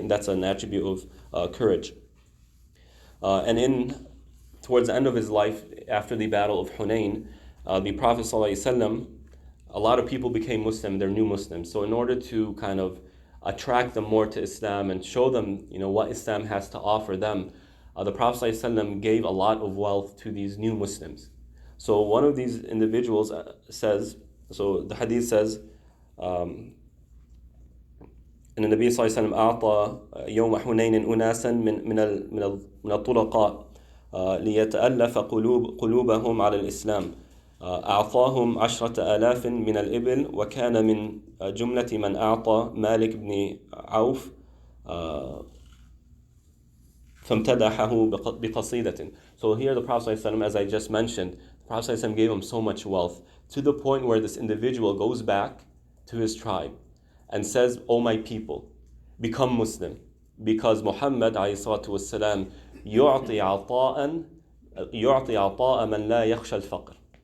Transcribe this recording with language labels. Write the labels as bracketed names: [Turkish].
[English] And that's an attribute of courage. And towards the end of his life, after the Battle of Hunain, the Prophet ﷺ, a lot of people became Muslim, they're new Muslims. So in order to kind of attract them more to Islam and show them, what Islam has to offer them, the Prophet ﷺ gave a lot of wealth to these new Muslims. So one of these individuals says, so the hadith says, [Arabic] إن النبي صلى الله عليه وسلم أعطى يوم حنين أناسا من الطلقاء ليتألف قلوبهم على الإسلام. أعطاهم 10,000 من الإبل وكان من جملة من أعطى مالك بن عوف فامتدحه بقصيدة. [English] So here the Prophet ﷺ, as I just mentioned, the Prophet ﷺ gave him so much wealth to the point where this individual goes back to his tribe and says, "O my people, become Muslim, because Muhammad ﷺ [Arabic] يعطي عطاء من لا يخشى الفقر."